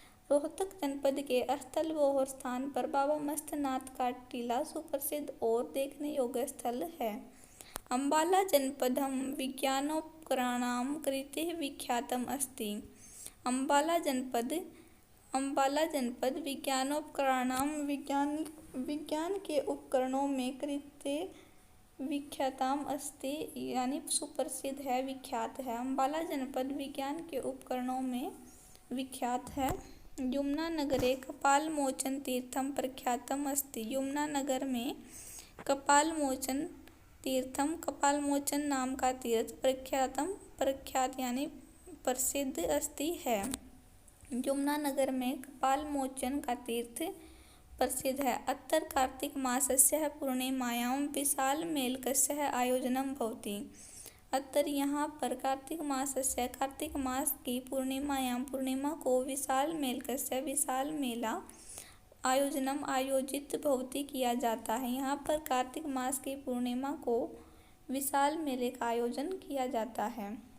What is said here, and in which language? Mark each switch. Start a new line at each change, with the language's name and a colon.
Hindi: रोहतक जनपद के स्थलबोहर स्थान पर बाबा मस्तनाथ का टीला सुप्रसिद्ध और देखने योग्य स्थल है।
Sanskrit: अम्बाला जनपदं विज्ञानोपकरणां कृते विख्यातम् अस्ति।
Hindi: अम्बाला जनपद विज्ञानोपकरणां विज्ञान के उपकरणों में
Sanskrit: कृते विख्यातम अस्ति,
Hindi: यानी सुप्रसिद्ध है, विख्यात है। अम्बाला जनपद विज्ञान के उपकरणों में विख्यात है।
Sanskrit: यमुनानगरे कपालमोचन तीर्थम प्रख्यातम अस्ति।
Hindi: यमुनानगर में कपालमोचन नाम का तीर्थ प्रख्यात यानी प्रसिद्ध अस्ति है। यमुनानगर में कपालमोचन का तीर्थ प्रसिद्ध है।
Sanskrit: अत्र कार्तिक मासस्य पूर्णिमायां विशालमेलकस्य आयोजनं भवति।
Hindi: अत्र यहाँ पर कार्तिक मास की पूर्णिमा को विशाल मेला आयोजित भवति किया जाता है। यहाँ पर कार्तिक मास की पूर्णिमा को विशाल मेले का आयोजन किया जाता है।